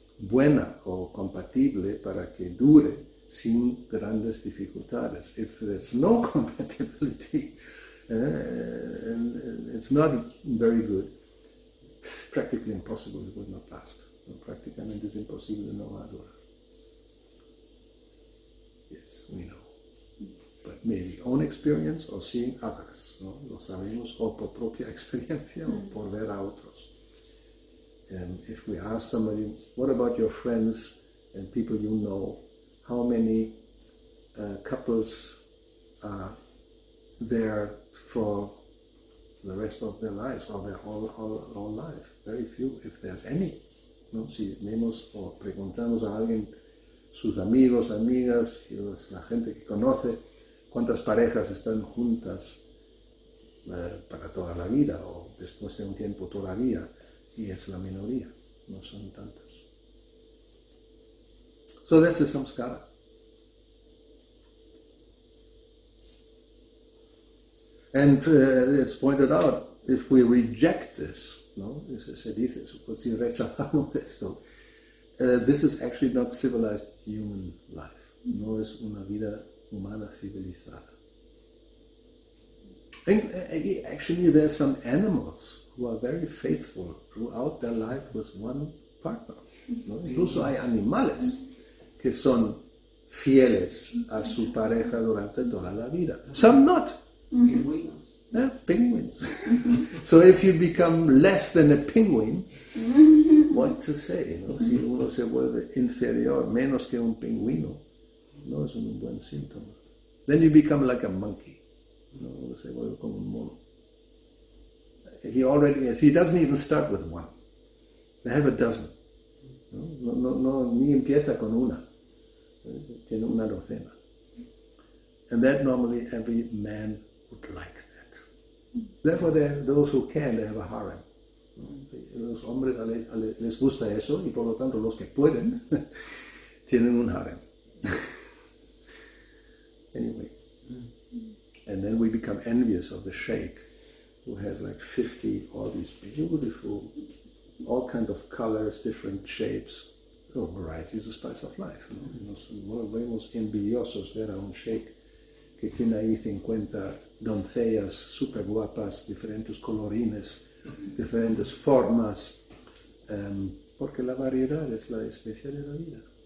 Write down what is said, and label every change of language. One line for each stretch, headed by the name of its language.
Spanish: buena o compatible para que dure sin grandes dificultades.
English: If there's no compatibility, and it's not very good, it's practically impossible, it would not last.
Spanish: Prácticamente es imposible, no va a durar.
English: Yes, we know. But maybe own experience or seeing others, ¿no?
Spanish: Lo sabemos o por propia experiencia o por ver a otros.
English: And if we ask somebody, what about your friends and people you know, how many couples are there for the rest of their lives or their whole life? Very few, if there's any. ¿No?
Spanish: Si vemos o preguntamos a alguien, sus amigos, amigas, la gente que conoce, cuántas parejas están juntas para toda la vida o después de un tiempo todavía, y es la minoría, no son tantas.
English: So that's the samskara. And it's pointed out, if we reject this, ¿no?
Spanish: Se dice, si rechazamos esto,
English: this is actually not civilized human life.
Spanish: No es una vida humana civilizada.
English: And actually, there are some animals who are very faithful throughout their life with one partner, ¿no?
Spanish: Incluso hay animales que son fieles a su pareja durante toda la vida.
English: Some not. Penguins. So if you become less than a penguin, what to say?
Spanish: ¿No? Si uno se vuelve inferior, menos que un pingüino, no es un buen síntoma.
English: Then you become like a monkey.
Spanish: ¿No? Uno se vuelve como un mono.
English: He already is. He doesn't even start with one. They have a dozen.
Spanish: No, ni empieza con una. Tiene una docena.
English: And that normally every man would like that. Therefore, those who can, they have a harem.
Spanish: Los hombres les gusta eso y por lo tanto los que pueden tienen un harem.
English: Anyway. And then we become envious of the sheikh who has like 50, all these beautiful, all kinds of colors, different shapes. Oh, variety is the spice of life.
Spanish: ¿No? Nos volvemos envidiosos ver a un sheikh que tiene ahí 50 doncellas super guapas, diferentes colorines, diferentes formas, porque la variedad es la esencia de la vida.